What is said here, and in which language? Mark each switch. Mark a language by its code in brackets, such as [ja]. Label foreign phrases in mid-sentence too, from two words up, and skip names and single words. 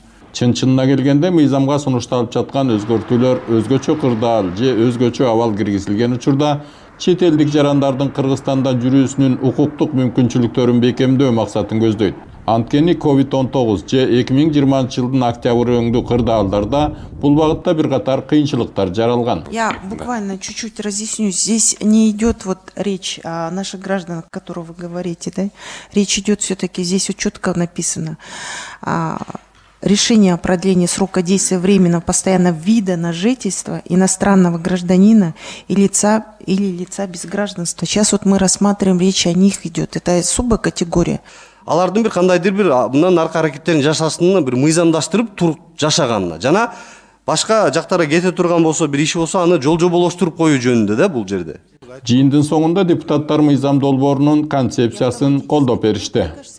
[ky] Чын-чынына келгенде мыйзамга сунушталып жаткан өзгөртүүлөр өзгөчө кырдаал же өзгөчө абал киргизилген учурда чет элдик жарандардын Кыргызстанда жүрүүсүнүн укуктук мүмкүнчүлүктөрүн бекемдөө максатын көздөйт. Анткени COVID-19 же 2020-жылдын октябрь өңдүү кырдаалдарда бул багытта бир катар кыйынчылыктар жаралган. [ru] Я буквально чуть-чуть разъясню. Здесь не идет вот речь о наших гражданах, о которых вы говорите, да? Речь идет все-таки, здесь вот четко написано. Решение о продлении срока действия временного постоянного вида на жительство иностранного гражданина и лица без гражданства. Сейчас вот мы рассматриваем, речь о них идет. Это особая категория. [ky] Алардын бир кандайдыр бир мындан аркы аракеттерин жашасынына бир мыйзамдаштырып туруп жашаганына жана башка жактарга кете турган болсо бир иши болсо аны жолжоболоштуруп коюу жөнүндө да бул жерде. Жыйындын соңунда депутаттар мыйзам долбоорунун концепциясын колдоп беришти.